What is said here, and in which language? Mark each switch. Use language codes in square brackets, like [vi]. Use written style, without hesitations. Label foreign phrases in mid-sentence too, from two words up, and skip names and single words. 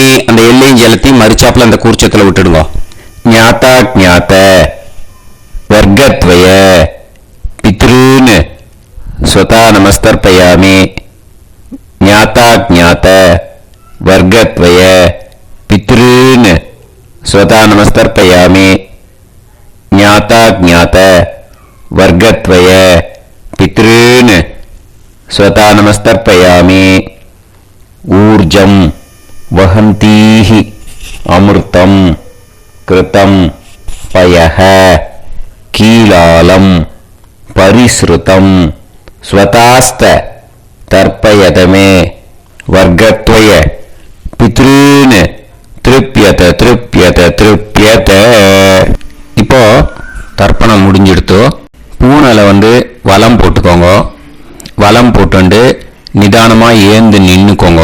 [ta] அந்த எல்லையும் ஜலத்தையும் மறுச்சாப்புல அந்த கூர்ச்சத்தில் விட்டுடுங்க. [sa] ज्ञात अज्ञात वर्गद्वय पितॄन् स्वधा नमस्तर्पयामि. ज्ञात अज्ञात वर्गद्वय पितॄन् स्वधा नमस्तर्पयामि. ज्ञात अज्ञात वर्गद्वय पितॄन् स्वधा नमस्तर्पयामि. ऊर्जं वहन्तीः अमृतं घृतं पयः कीलालं परिस्रुतम् स्वधास्थ तर्पयत मे वर्गद्वय पितॄन् तृप्यत तृप्यत तृप्यत திருப்யத. [ta] இப்போ தர்ப்பணம் முடிஞ்சிடுத்தோ. பூனலை வலம் போட்டுக்கோங்க. வலம் போட்டு நிதானமாக ஏந்து நின்றுக்கோங்க.